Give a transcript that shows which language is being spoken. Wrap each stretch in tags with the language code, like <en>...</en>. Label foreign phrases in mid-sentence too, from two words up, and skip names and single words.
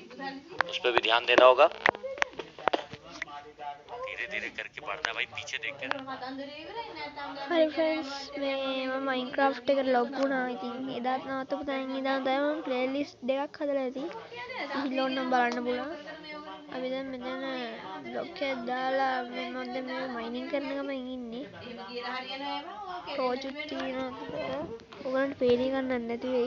<hi>उस पर भी ध्यान देना होगा। धीरे धीरे करके बढ़ना भाई, पीछे देख कर।</hi> <en>Hi friends,</en> <si>मैं Minecraft එක ලොග් වුණා. ඉතින් එදාත් නවත්තපු තැන් ඉඳන් තමයි මම playlist දෙකක් හදලා ඇති. ගිහිල්ලා ඕනනම් බලන්න පුළුවන්. අපි දැන් මෙතන බ්ලොක් එකක් දාලා මම දැන් මේ මයිනින් කරන ගමන් ඉන්නේ. ටෝච් එක තියෙනවා. ඔයගලන්ට පේන්නේ ගන්නත් නැති වෙයි.</si>